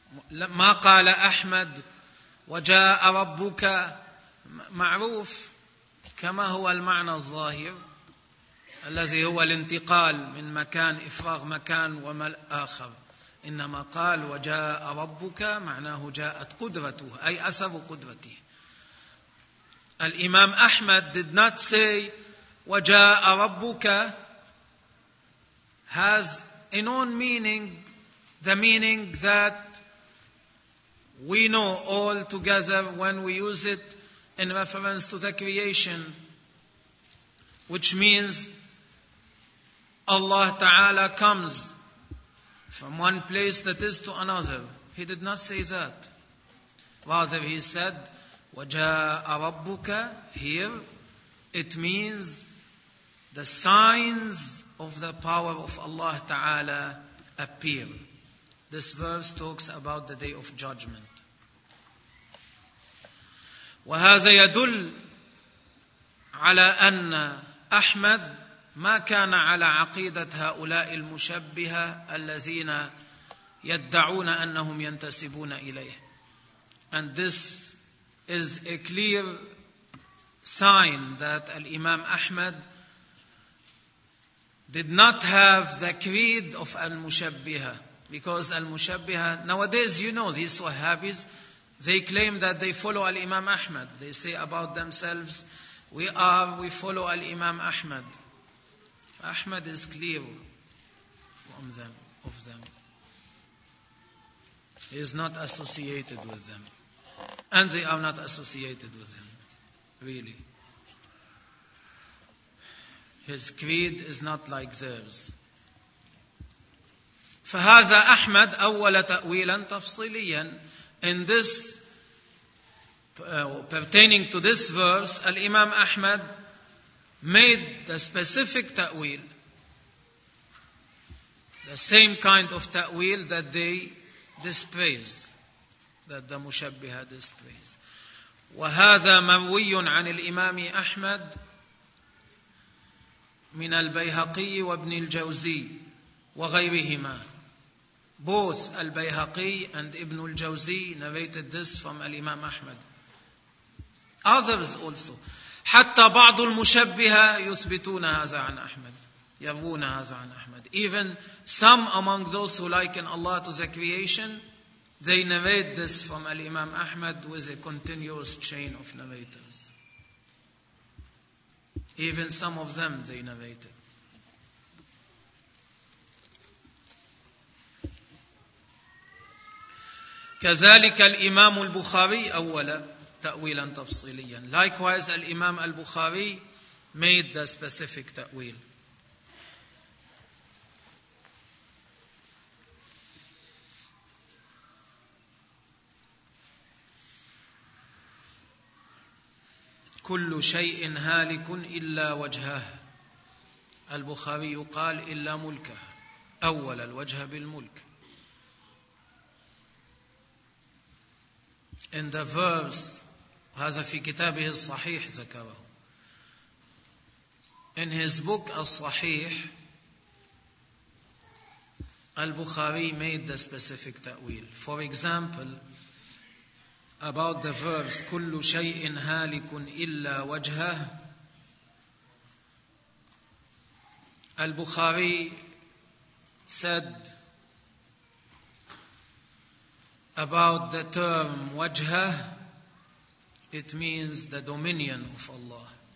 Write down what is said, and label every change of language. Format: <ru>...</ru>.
<ar>ما قال أحمد وجاء ربك معروف كما هو المعنى الظاهر الذي هو الانتقال من مكان إفراغ مكان ومل آخر, إنما قال وجاء ربك معناه جاءت قدرته, أي أسر قدرته.</ar> <en>الإمام أحمد did not say</en> <ar>وجاء ربك</ar> <en>has in own meaning the meaning that we know all together when we use it in reference to the creation, which means Allah Ta'ala comes from one place that is to another. He did not say that. Rather, he said,</en> <ar>وَجَاءَ رَبُّكَ,</ar> <en>here, it means the signs of the power of Allah Ta'ala appear. This verse talks about the Day of Judgment.</en> <ar>وهذا يدل على أن أحمد ما كان على عقيدة هؤلاء المشبهة الذين يدعون أنهم ينتسبون إليه.</ar> <en>And this is a clear sign that Imam Ahmad did not have the creed of المشبهة, because المشبهة nowadays, you know, these Wahhabis, they claim that they follow Al-Imam Ahmad. They say about themselves, we follow Al-Imam Ahmad. Ahmad is clear from them, of them. He is not associated with them. And they are not associated with him, really. His creed is not like theirs.</en> <ar>فهذا أحمد أول تأويلا تفصيليا.</ar> <en>In this, pertaining to this verse, Al-Imam Ahmad made the specific ta'wil, the same kind of ta'wil that they dispraised, that the Mushabbiha dispraised.</en> <ar>وهذا مروي عن الإمام أحمد من البيهقي وابن الجوزي وغيرهما.</ar> <en>Both البيهقي and ابن الجوزي narrated this from الإمام أحمد. Others also.</en> <ar>حتى بعض المشبهة يثبتون هذا عن أحمد. يروون هذا عن أحمد.</ar> <en>Even some among those who liken Allah to the creation, they narrate this from الإمام أحمد with a continuous chain of narrators. Even some of them, they narrate it.</en> <ar>كذلك الإمام البخاري أولا تأويلا تفصيليا.</ar> <en>Likewise, الإمام البخاري made the specific تأويل.</en> <ar>كل شيء هالك إلا وجهه. البخاري قال إلا ملكه. أول الوجه بالملك.</ar> <en>In the verse,</en> <ar>هذا في كتابه الصحيح ذكره.</ar> <en>In his book الصحيح, البخاري made the specific تأويل. For example, about the verse</en> <ar>كل شيء هالك إلا وجهه,</ar> <en>البخاري said about the term وجهه, it means the dominion of Allah.</en>